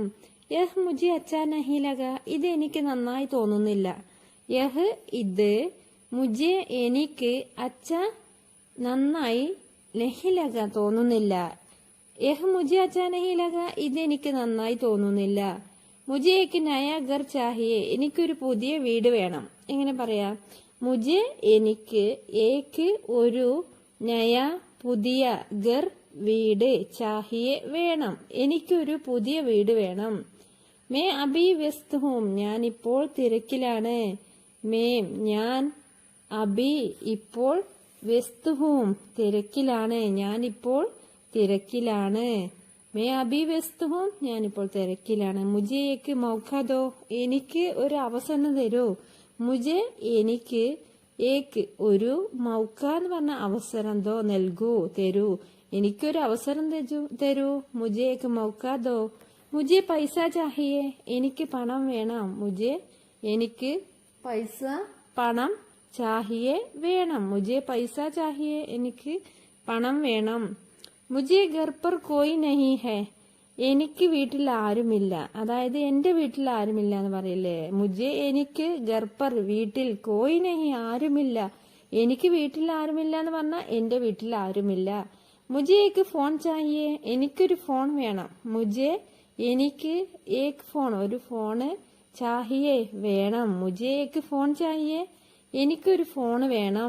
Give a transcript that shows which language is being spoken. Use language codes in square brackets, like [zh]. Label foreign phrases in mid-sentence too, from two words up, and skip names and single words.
[hi] यह मुझे अच्छा नहीं लगा [ml] ഇത് എനിക്ക് നന്നായി തോന്നുന്നില്ല. [hi] യഹ് ഇത് മുझे എനിക്ക് അച്ഛാ നന്നായി नहीं लगा തോന്നുന്നില്ല. यह मुझे अच्छा नहीं लगा [ml] ഇത് എനിക്ക് നന്നായി തോന്നുന്നില്ല. [hi] मुझे एक नया घर चाहिए [ml] എനിക്കൊരു പുതിയ വീട് വേണം. എങ്ങനെ പറയാ? മുझे എനിക്ക് ഏക്ക് ഒരു നയ പുതിയ ഗർ വീട് ചാഹിയെ വേണം. എനിക്കൊരു പുതിയ വീട് വേണം. [hi] मैं अभी व्यस्त हूं [ml] ഞാൻ ഇപ്പോൾ തിരക്കിലാണ്. [hi] മേം ഞാൻ അഭി ഇപ്പോൾ व्यस्त हूं തിരക്കിലാണ്. [ml] ഞാൻ ഇപ്പോൾ തിരക്കിലാണ്. [hi] मैं अभी व्यस्त हूं [ml] ഞാനിപ്പോൾ തിരക്കിലാണ്. [hi] मुझे एक मौका दो [ml] എനിക്ക് ഒരു അവസരം തരൂ. മുझे എനിക്ക് ഏക്ക് ഒരു മൗക്ക എന്ന് പറഞ്ഞ അവസരം ദോ നൽകൂ തരൂ. എനിക്കൊരു അവസരം തരൂ. [hi] मुझे एक मौका दो. मुझे पैसा चाहिए [ml] എനിക്ക് പണം വേണം. മുझे എനിക്ക് പൈസ പണം ചാഹിയെ വേണം. [hi] मुझे पैसा चाहिए [ml] എനിക്ക് പണം വേണം. [hi] मुझे घर पर कोई नहीं है [ml] എനിക്ക് വീട്ടിൽ ആരുമില്ല. അതായത് എന്റെ വീട്ടിൽ ആരുമില്ല എന്ന് പറയില്ലേ. [hi] മുझे എനിക്ക് घर पर വീട്ടിൽ कोई नहीं ആരുമില്ല. [ml] എനിക്ക് വീട്ടിൽ ആരുമില്ല എന്ന് പറഞ്ഞാൽ എന്റെ വീട്ടിൽ ആരുമില്ല. [hi] मुझे एक फोन चाहिए [ml] എനിക്കൊരു ഫോൺ വേണം. മുझे എനിക്ക് एक ഫോൺ ഒരു ഫോണ് चाहिए വേണം. [hi] मुझे एक फोन चाहिए [ml] എനിക്കൊരു ഫോൺ വേണം.